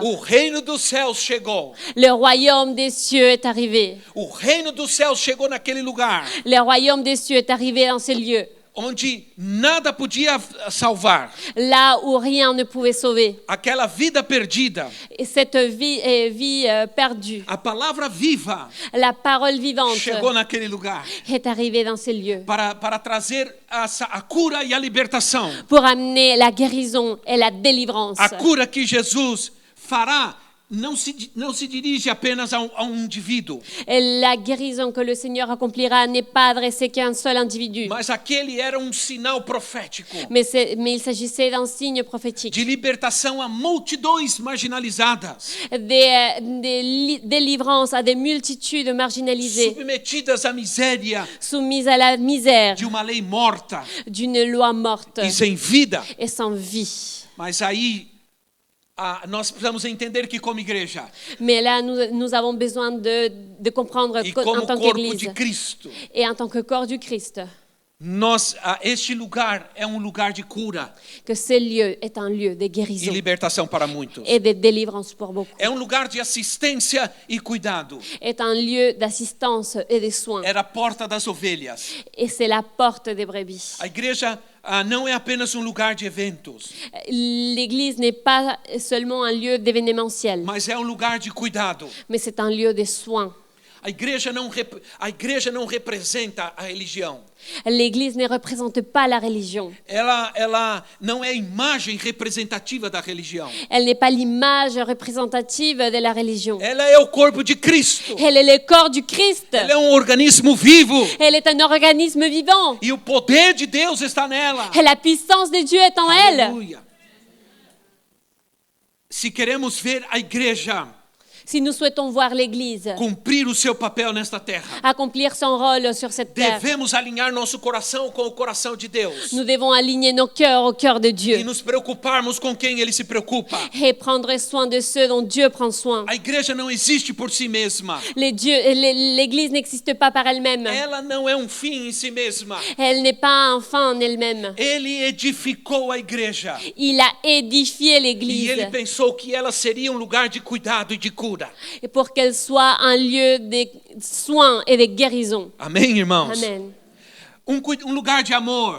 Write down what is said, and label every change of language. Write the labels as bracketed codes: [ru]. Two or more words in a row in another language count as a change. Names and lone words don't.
[pt] o reino dos céus chegou. [fr] le royaume des cieux est arrivé. [pt] O reino dos céus chegou naquele lugar [fr] Le royaume des cieux est arrivé dans ces lieux, [pt] onde nada podia salvar. [fr] là où rien ne pouvait sauver. [pt] Aquela vida perdida, [fr] Et cette vie perdue, [pt] a palavra viva [fr] la parole vivante [pt] chegou naquele lugar [fr] est arrivée dans ces lieux [pt] para trazer a cura e a libertação. [fr] pour amener la guérison et la délivrance. [pt] A cura que Jesus fará não se dirige apenas a indivíduo, [fr] Et la guérison que le Seigneur accomplira n'est pas adressée qu'à un seul individu, [pt] mas aquele era sinal profético [fr] mais il s'agissait d'un signe prophétique, [pt] de libertação a multidões marginalizadas, [fr] des délivrances à des multitudes marginalisées, [pt] submetidas à miséria [fr] soumises à la misère [pt] de uma lei morta [fr] d'une loi morte [pt] e sem vida. [fr] et sans vie. [pt] Mas aí nós precisamos entender que como igreja [fr] Mais là, nous avons besoin de comprendre [pt] e [fr] en [pt] como [fr] tant [pt] corpo [fr] qu'Église [pt] de Cristo, [fr] et en tant que corps du Christ, [pt] este lugar é lugar de cura [fr] que ce lieu est un lieu de [pt] e [fr] guérison [pt] libertação para muitos. [fr] et de délivrance pour beaucoup, [pt] É lugar de assistência e cuidado. [fr] est un lieu d'assistance et de soins. [pt] Era a porta das ovelhas. [fr] Et c'est la porte des brebis. [pt] A igreja não é apenas lugar de eventos, [fr] L'Église n'est pas seulement un lieu d'événementiel, [pt] mas é lugar de cuidado. [fr] mais c'est un lieu de soins. [pt] A igreja não representa a religião. [fr] L'Église ne représente pas la religion. [pt] Ela não é a imagem representativa da religião. [fr] Elle n'est pas l'image représentative de la religion. [pt] Ela é o corpo de Cristo. [fr] Elle est le corps du Christ. [pt] Ela é organismo vivo. [fr] Elle est un organisme vivant. [pt] E o poder de Deus está nela. [fr] Et la puissance de Dieu est en elle. [pt] Aleluia. Se queremos ver a igreja [fr] Si nous souhaitons voir l'Église [pt] cumprir o seu papel nesta terra, [fr] accomplir son rôle sur cette terre, [pt] devemos alinhar nosso coração com o coração de Deus [fr] nous devons aligner nos cœurs au cœur de [pt] e [fr] Dieu [pt] nos preocuparmos com quem Ele se preocupa. [fr] et prendre soin de ceux dont Dieu prend soin. [pt] A igreja não existe por si mesma. [fr] L'Église n'existe pas par elle-même. [pt] Ela não é fim em si mesma. [fr] Elle n'est pas un fin en elle-même. [pt] Ele edificou a igreja [fr] Il a édifié [pt] e [fr] l'Église [pt] Ele pensou que ela seria lugar de cuidado e de cura. [fr] et pour qu'elle soit un lieu de soins et de guérison. [pt] Amém, irmãos? [fr] Amen. [pt] Lugar de amor,